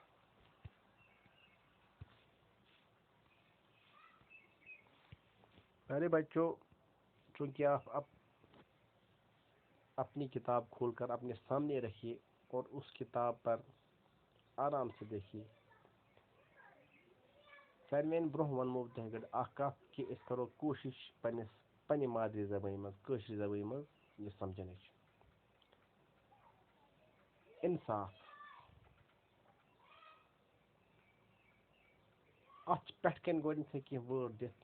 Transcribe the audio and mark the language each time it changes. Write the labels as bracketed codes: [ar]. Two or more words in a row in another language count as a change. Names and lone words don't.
[ur] پیارے بچوں, چونکہ آپ اپنی کتاب کھول کر اپنے سامنے رکھیے اور اس کتاب پر آرام سے دیکھیے. [ks] سارنین برونٛہہ ونمو تۄہہِ گۄڈٕ اکھ کتھ کہِ أسۍ کرو کوٗشِش پننہِ مادری زبٲنۍ منٛز کٲشِر زبٲنۍ منٛز یہِ سمجھنٕچ. انصاف اتھ چھِ پٮ۪ٹھ کَنۍ گۄڈنیٚتھٕے کینٛہہ وٲرڈ دِتھ.